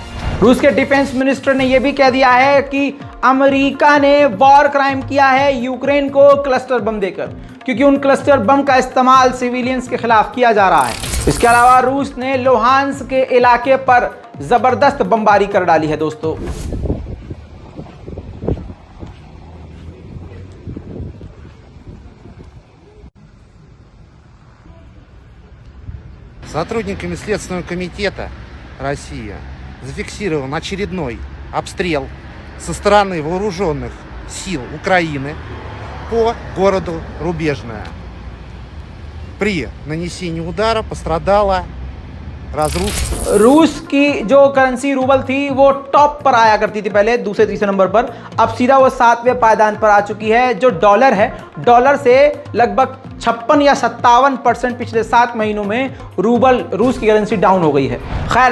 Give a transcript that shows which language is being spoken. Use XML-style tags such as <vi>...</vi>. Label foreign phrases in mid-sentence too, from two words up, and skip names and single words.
<hi>रूस के</hi> <en>defense minister</en> <hi>ने यह भी कह दिया है कि अमेरिका ने</hi> <en>war crime</en> <hi>किया है यूक्रेन को</hi> <en>cluster bomb</en> <hi>देकर, क्योंकि उन</hi> <en>cluster bomb</en> <hi>का इस्तेमाल सिविलियंस के खिलाफ किया जा रहा है। इसके अलावा रूस ने लुहांस्क के इलाके पर जबरदस्त बमबारी कर डाली है। दोस्तों,</hi> <ru>Сотрудниками Следственного комитета России зафиксирован очередной обстрел со стороны вооруженных сил Украины по городу Рубежное. При нанесении удара пострадала</ru> <hi>रूस की जो करेंसी रूबल थी वो टॉप पर आया करती थी पहले, दूसरे तीसरे नंबर पर, अब सीधा वो 7वें पायदान पर आ चुकी है। जो डॉलर है, डॉलर से लगभग 56 या 57% पिछले 7 महीनों में रूबल, रूस की करेंसी डाउन हो गई है।</hi>